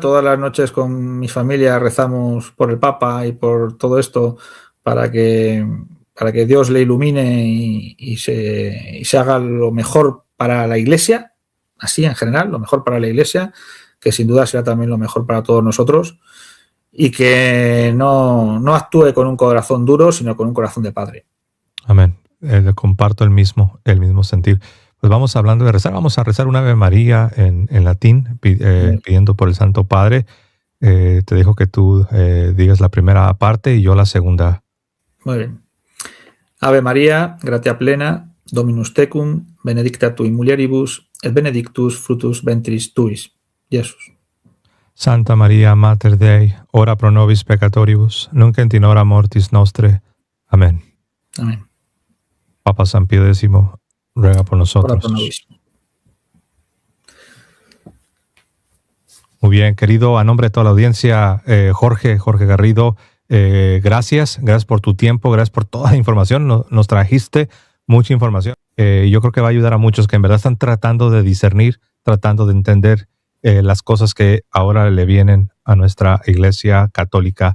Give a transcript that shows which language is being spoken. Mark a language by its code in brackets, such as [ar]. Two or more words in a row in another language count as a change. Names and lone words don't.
[es] Todas las noches con mi familia rezamos por el Papa y por todo esto para que Dios le ilumine y se haga lo mejor para la Iglesia, así en general, lo mejor para la Iglesia, que sin duda será también lo mejor para todos nosotros, y que no actúe con un corazón duro, sino con un corazón de padre. Amén. Comparto el mismo sentir. Pues vamos a rezar una Ave María en latín, pidiendo por el Santo Padre. Te dejo que tú digas la primera parte y yo la segunda. Muy bien. [la] Ave María, gratia plena, Dominus tecum, benedicta tu in mulieribus, et benedictus fructus ventris tuis, Jesús. Santa María, Mater Dei, ora pro nobis peccatoribus, nunc et in hora mortis nostre. Amén. Amén. [es] Papa San Pío X, ruega por nosotros. [la] Ora pro nobis. [es] Muy bien, querido, a nombre de toda la audiencia, Jorge Garrido, gracias por tu tiempo, gracias por toda la información, nos trajiste mucha información. Yo creo que va a ayudar a muchos que en verdad están tratando de discernir, tratando de entender las cosas que ahora le vienen a nuestra Iglesia Católica.